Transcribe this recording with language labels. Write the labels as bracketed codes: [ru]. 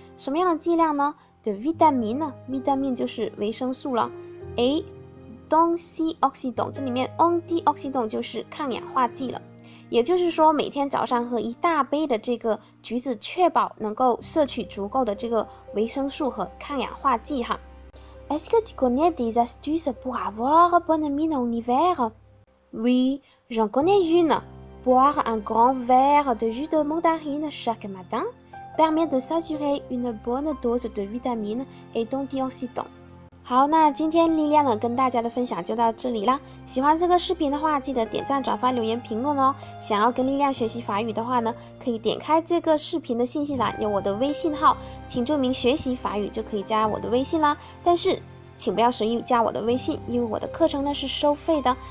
[zh] 什么样的剂量呢 de vitamine 呢 vitamine 就是维生素了 et d'antioxydants 这里面 antioxydants 就是抗氧化剂了。也就是说每天早上喝一大杯的这个橘子，确保能够摄取足够的这个维生素和抗氧化剂哈。 [fr] Est-ce que tu connais des astuces pour avoir bonne mine en hiver? Oui, j'en connais une. Boire un grand verre de jus de mandarine chaque matin permet de s'assurer une bonne dose de vitamines et d'antioxydants。 [zh] 好，那今天莉莉安跟大家的分享就到这里啦。喜欢这个视频的话，记得点赞、转发、留言、评论哦。想要跟莉莉安学习法语的话呢，可以点开这个视频的信息栏，有我的微信号，请注明学习法语就可以加我的微信啦。但是请不要随意加我的微信，因为我的课程呢是收费的。